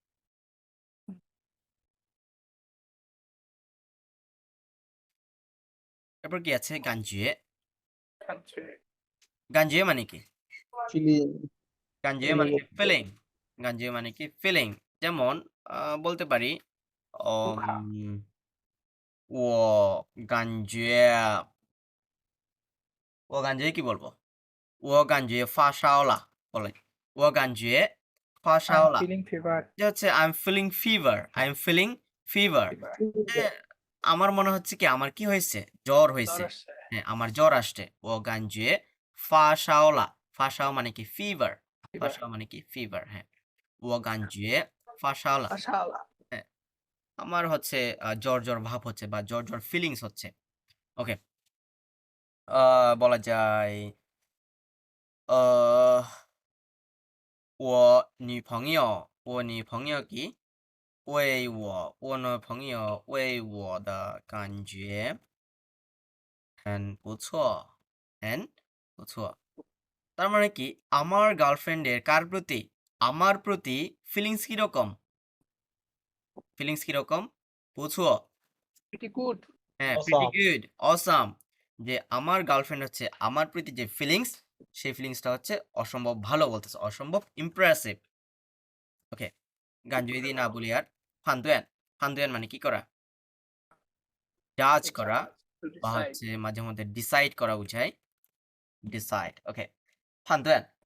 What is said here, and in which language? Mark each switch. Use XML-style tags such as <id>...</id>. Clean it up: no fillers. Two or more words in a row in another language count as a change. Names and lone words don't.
<bn>তারপর কি আছে গানজুয়ে।</bn> <zh>কাঞ্চে</zh> <bn>গানজুয়ে মানে কি?</bn> <en>ফিলিং</en> <bn>গানজুয়ে মানে কি? ফিলিং। গানজুয়ে মানে কি? ফিলিং। যেমন বলতে পারি অম</bn> <zh>我感觉我感觉</zh> <bn>কি বলবো?</bn> <zh>我感觉发烧了 বলে। 我感觉发</zh> <en>আই</en> <zh>烧</zh> <en>এম</en> <zh>了</zh> <en>feeling fever</en> <bn>এটা হচ্ছে</bn> <en>I'm feeling fever. I'm feeling fever.</en> <bn>যে আমার মনে হচ্ছে কি আমার কি হয়েছে? জ্বর হয়েছে। হ্যাঁ, আমার জ্বর আসছে।</bn> <zh>我感觉发烧了 发烧</zh> <bn>মানে কি? fever.</bn> <zh>发烧</zh> <bn>মানে কি?</bn> <zh>fever. হ্যাঁ। 我感觉发烧了 আশালা</zh> <bn>হ্যাঁ, আমার হচ্ছে জ্বর ভাব হচ্ছে বা জ্বর ফিলিংস হচ্ছে। ওকে। বলা যায় আহ</bn> <zh>我女朋友</zh> <bn>কি</bn> <zh>我女朋友为我的感觉很不错很不错</zh> <bn>তার মানে কি আমার গার্লফ্রেন্ডের কার প্রতি আমার প্রতি ফিলিংস কিরকম বুঝো</bn> <en>pretty good</en> <bn>হ্যাঁ</bn> <en>Awesome. pretty good awesome</en> <bn>যে আমার গার্লফ্রেন্ড হচ্ছে আমার প্রতি যে ফিলিংস সেই ফিলিংসটা হচ্ছে অসম্ভব ভালো বলতেছে অসম্ভব ইমপ্রেসিভ ওকে গান যদি না বলি আর ফান্দুয়ান মানে কি করা জাজ করা বা হচ্ছে মাঝে মধ্যে ডিসাইড করা বুঝায় ডিসাইড ওকে ফান্দুয়ান</bn>